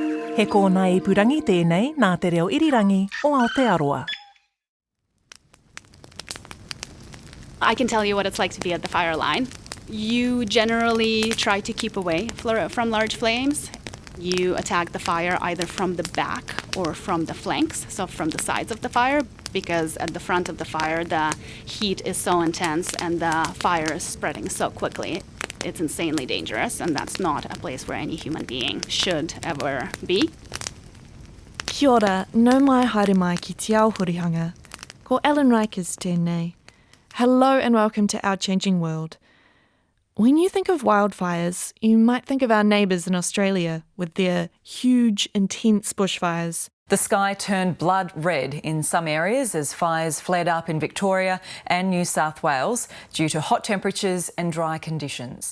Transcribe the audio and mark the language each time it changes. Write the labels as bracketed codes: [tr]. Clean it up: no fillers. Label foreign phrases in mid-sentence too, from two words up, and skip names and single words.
[mi] He kōna ipurangi tēnei nā te reo irirangi o Aotearoa. [en] I can tell you what it's like to be at the fire line. You generally try to keep away from large flames. You attack the fire either from the back or from the flanks, so from the sides of the fire, because at the front of the fire the heat is so intense and the fire is spreading so quickly. It's insanely dangerous, and that's not a place where any human being should ever be. [mi] Kia ora, nau mai haere mai ki te ao horihanga. Ko Ellen Rikers tēnei. [en] Hello and welcome to Our Changing World. When you think of wildfires, you might think of our neighbours in Australia with their huge, intense bushfires. The sky turned blood red in some areas as fires flared up in Victoria and New South Wales due to hot temperatures and dry conditions.